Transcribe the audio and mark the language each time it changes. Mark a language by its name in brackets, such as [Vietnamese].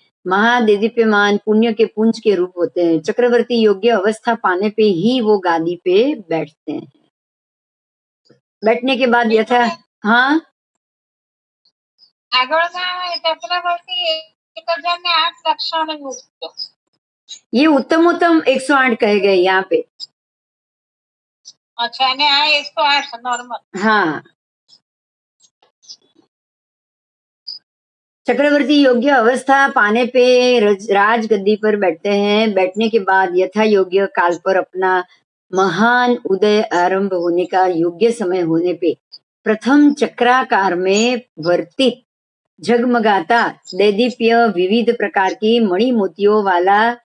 [Hindi] महादेदीप्यमान पुण्य के पुंज के रूप होते हैं। चक्रवर्ती योग्य अवस्था पाने पे ही वो गादी पे बैठते हैं। बैठने के बाद यथा, हाँ [Gujarati] આગળના ચક્રવર્તી 1008 લક્ષણ યુક્ત। [Hindi] ये उत्तमोत्तम 108 कहे गए यहाँ पे। [Gujarati] अच्छा, અને આ 108 નોર્મલ. [Hindi] हाँ, चक्रवर्ती योग्य अवस्था पाने पे राज गद्दी पर बैठते हैं। बैठने के बाद यथा योग्य काल पर अपना महान उदय आरंभ होने का योग्य समय होने पे प्रथम चक्राकार में वर्तित झगमगाता दैदीप्य विविध प्रकार की मणि मोतियों वाला